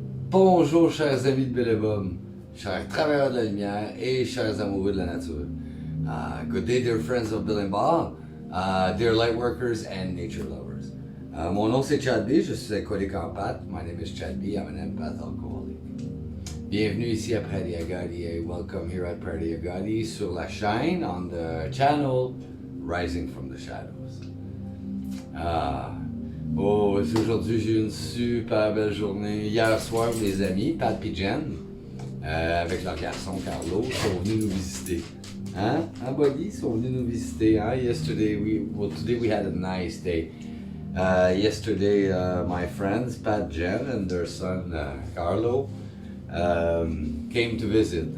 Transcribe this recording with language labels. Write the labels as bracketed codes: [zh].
[fr] Bonjour chers amis de Bellebum, chers travailleurs de la lumière et chers amoureux de la nature. [en] Good day dear friends of Bill and Bob, dear lightworkers and nature lovers. [fr] Mon nom c'est Chad B, je suis alcoolique en pâte. [en] My name is Chad B, I'm an empath alcoholic. [fr] Bienvenue ici à Prairie Agadi et [en] welcome here at Prairie Agadi [fr] sur la chaîne [en] on the channel [fr] Rising from the Shadows. Aujourd'hui j'ai eu une super belle journée. Hier soir, mes amis, Pat et Jen, avec leur garçon Carlo, sont venus nous visiter. Hein? Hein, Buddy? Ils sont venus nous visiter. Hein? [en] Today we had a nice day. Yesterday, my friends, Pat, Jen, and their son, Carlo, came to visit.